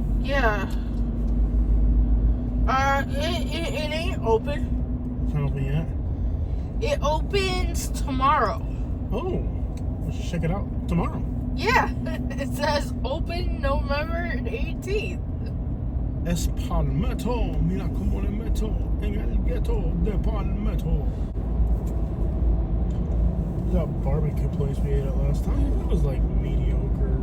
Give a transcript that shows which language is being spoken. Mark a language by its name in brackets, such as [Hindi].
[English] Yeah. It ain't open. It's not open yet. It opens tomorrow. Oh, let's check it out tomorrow. Yeah, it says open November 18th. [Spanish] Es Palmetto, mira como le meto en el ghetto de Palmetto. [English] That barbecue place we ate at last time, it was like mediocre.